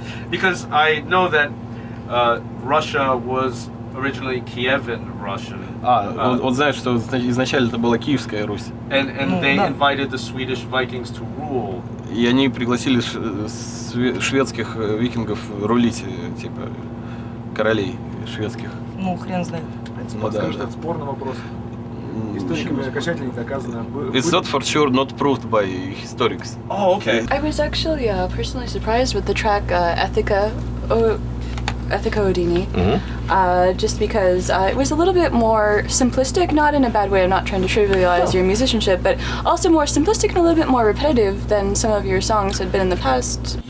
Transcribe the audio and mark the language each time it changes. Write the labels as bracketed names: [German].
[English] Because I know that Russia was originally Kievan Russian. [Russian] Он знает, что изначально это была Киевская Русь. And they invited the Swedish Vikings to rule. И они пригласили шведских викингов рулить, типа королей шведских. Ну, хрен знает. Скажем, что это спорный вопрос. Историками окончательно не доказано. [English] It's not for sure not proved by historians. Oh, okay. I was actually personally surprised with the track Ethica Odini, just because it was a little bit more simplistic, not in a bad way, I'm not trying to trivialize your musicianship, but also more simplistic and a little bit more repetitive than some of your songs had been in the past.